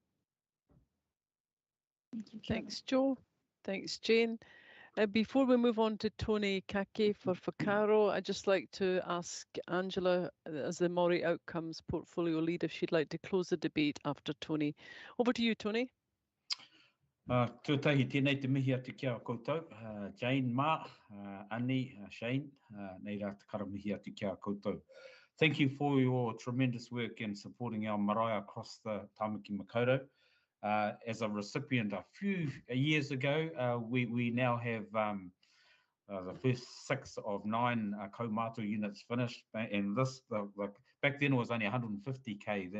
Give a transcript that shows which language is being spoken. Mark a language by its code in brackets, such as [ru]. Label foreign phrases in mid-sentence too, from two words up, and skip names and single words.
[en] Thanks, Joe. Thanks, Jane. Before we move on to Tony Kake for Whakaaro, I'd just like to ask Angela, as the Māori Outcomes Portfolio Lead, if she'd like to close the debate after Tony. Over to you, Tony. [mi] Tuatahi tēnei te mihi atu kia koutou. Jane, Ma, Annie, Shane, nei rā te kara mihi atu kia koutou. [en] Thank you for your tremendous work in supporting our marae across the Tāmaki Makaurau. As a recipient a few years ago, we now have the first 6 of 9 kaumātua units finished, and this back then it was only 150k.